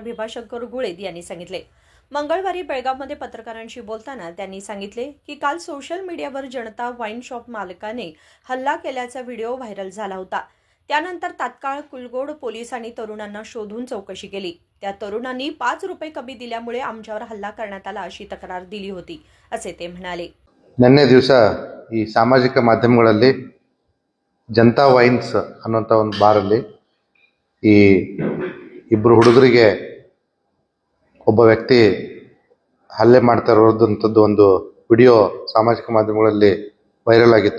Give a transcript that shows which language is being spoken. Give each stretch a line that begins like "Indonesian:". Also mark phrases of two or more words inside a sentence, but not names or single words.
Marathi: भीमाशंकर गुळेद यांनी सांगितले. मंगळवारी बेळगावमध्ये पत्रकारांशी बोलताना त्यांनी सांगितले की काल सोशल मीडियावर जनता वाईन शॉप मालकाने हल्ला केल्याचा व्हिडिओ व्हायरल झाला होता. त्यानंतर तात्काळ कुलगोड पोलिसांनी तरुणांना शोधून चौकशी केली. त्या तरुणांनी 5 रुपये कमी दिल्यामुळे आमच्यावर हल्ला करण्यात आला अशी तक्रार दिली होती असे ते म्हणाले.
Kannada: ನಿನ್ನೆ ದಿವಸ ಈ ಸಾಮಾಜಿಕ ಮಾಧ್ಯಮಗಳಲ್ಲಿ ಜನತಾ ವೈನ್ಸ್ ಅನ್ನುವಂಥ ಒಂದು ಬಾರಲ್ಲಿ ಈ ಇಬ್ಬರು ಹುಡುಗರಿಗೆ ಒಬ್ಬ ವ್ಯಕ್ತಿ ಹಲ್ಲೆ ಮಾಡ್ತಾ ಇರೋದಂಥದ್ದು ಒಂದು ವಿಡಿಯೋ ಸಾಮಾಜಿಕ ಮಾಧ್ಯಮಗಳಲ್ಲಿ ವೈರಲ್ ಆಗಿತ್ತು.